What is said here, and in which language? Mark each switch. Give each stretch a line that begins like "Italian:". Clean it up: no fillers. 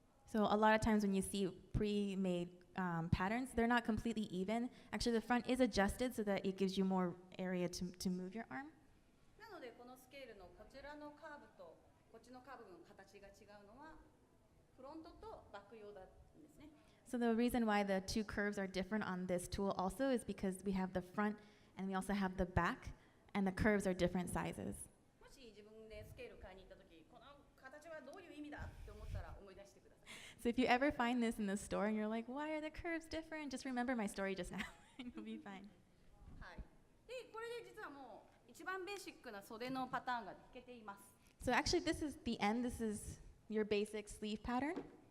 English: So a lot of times when you see pre-made patterns, they're not completely even. Actually, the front is adjusted so that it gives you more area to move your arm.
Japanese: なのでこのスケールのこちらのカーブとこっちのカーブの形が違うのはフロントとバック用だんですね。
English: So the reason why the two curves are different on this tool also is because we have the front and we also have the back, and the curves are different sizes.
Japanese: もし自分でスケール買いに行った時、この形はどういう意味だって思ったら思い出してください。
English: So if you ever find this in the store and you're like, why are the curves different? Just remember my story just now and you'll be fine.
Japanese: はい。で、これで実はもう一番ベーシックな袖のパターンが引けています。
English: So actually this is the end. This is your basic sleeve pattern.